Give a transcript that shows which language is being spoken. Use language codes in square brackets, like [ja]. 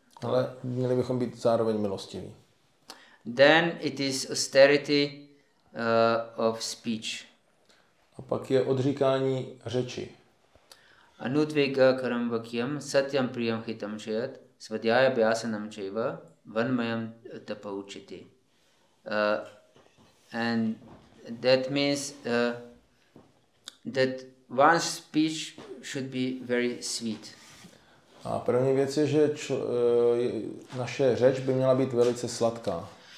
[cs] Ale měli bychom být zároveň milostiví. [en] Then it is austerity of speech. [cs] A pak je odříkání řeči. [sa] Anudvega karam vakyam satyam priyam hitam chayat svadhyaya abhyasanam chaiva vanmayam tapauchiti. [en] And that means that one's speech should be very sweet. [cs] A první věc je, že naše řeč by měla být velice sladká.